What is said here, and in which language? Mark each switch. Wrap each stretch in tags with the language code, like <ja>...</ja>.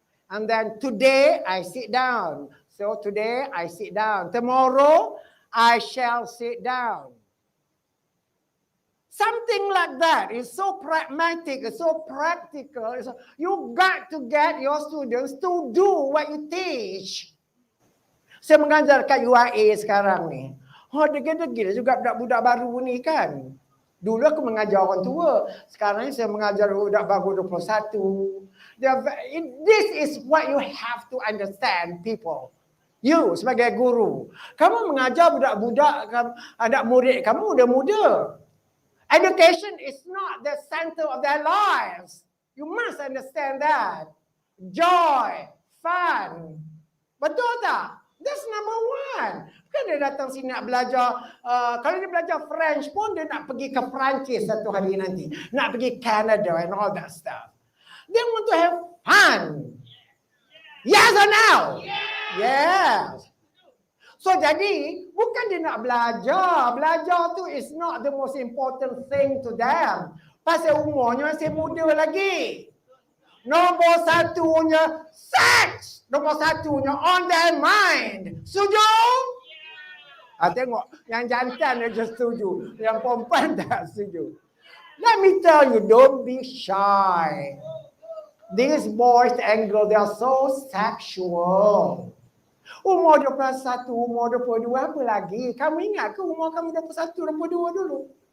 <en>And then today, I sit down. So, today, I sit down. Tomorrow, I shall sit down. Something like that. It's so pragmatic, it's so practical. You got to get your students to do what you teach.</en> <ms>Saya mengajar kat UIA sekarang ni. Degil-degil juga budak-budak baru ni kan. Dulu aku mengajar orang tua. Sekarang ni saya mengajar budak baru 21.</ms> <en>This is what you have to understand, people. You</en> <ms>sebagai guru. Kamu mengajar budak-budak, anak murid kamu udah muda.</ms> <en>Education is not the center of their lives. You must understand that. Joy, fun.</en> <ms>Betul tak?</ms> <en>That's number one.</en> <ms>Bukan dia datang sini nak belajar. Kalau dia belajar French pun, dia nak pergi ke Perancis satu hari nanti. Nak pergi</ms> <en>Canada and all that stuff. They want to have fun. Yes or no? Yes.</en> <ms>So jadi, bukan dia nak belajar. Belajar tu</ms> <en>is not the most important thing to them.</en> <ms>Pasal umurnya masih muda lagi. Nombor satunya, sex. Nombor satunya,</ms> <en>on their mind.</en> <ms>Setuju? Tengok, yang jantan dia setuju. Yang perempuan tak setuju.</ms> <en>Let me tell you, don't be shy. These boys and girls, they are so sexual.</en> <ms>Umur 21, umur 22, apa lagi? Kamu ingat ke umur kamu 21, 22 dulu?</ms>